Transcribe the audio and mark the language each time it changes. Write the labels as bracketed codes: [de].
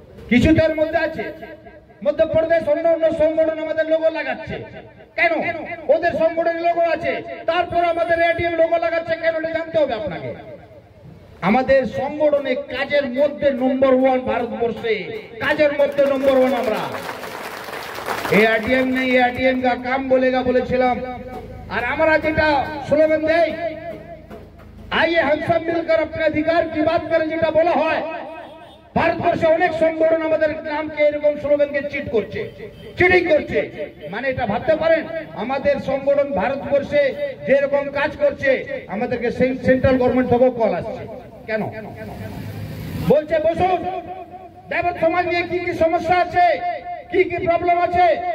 [bn] কিছু তার মধ্যে আছে, মধ্যপ্রদেশ অন্য অন্য সংগঠন আমাদের লোগো লাগাচ্ছে। কেন? ওদের সংগঠনের লোগো আছে, তারপর আমাদের এআইডিএম লোগো লাগাচ্ছে কেন? জানতে হবে আপনাকে। আমাদের সংগঠনে কাজের মধ্যে নম্বর 1 ভারতবর্ষে, কাজের মধ্যে নম্বর 1 আমরা। [hi] एआईडीएम ने एआईडीएम का काम बोलेगा [bn] বলেছিলাম। আর আমরা যেটা স্লোগান দেই, [hi] आइए हम सब मिलकर अपने अधिकार की बात करें, [bn] যেটা বলা হয়। ভারতবর্ষে অনেক সংগঠন আমাদের নামকে এরকম স্লোগানকে চিট করছে, চিটিং করছে। মানে এটা ভাবতে পারেন আমাদের সংগঠন ভারতবর্ষে যেরকম কাজ করছে, আমাদেরকে সেন্ট্রাল গভর্নমেন্ট থেকেও কল আসছে। কেন? বলছে বসুন, ড্রাইভার সমাজ নিয়ে কি কি সমস্যা আছে, কি কি প্রবলেম আছে।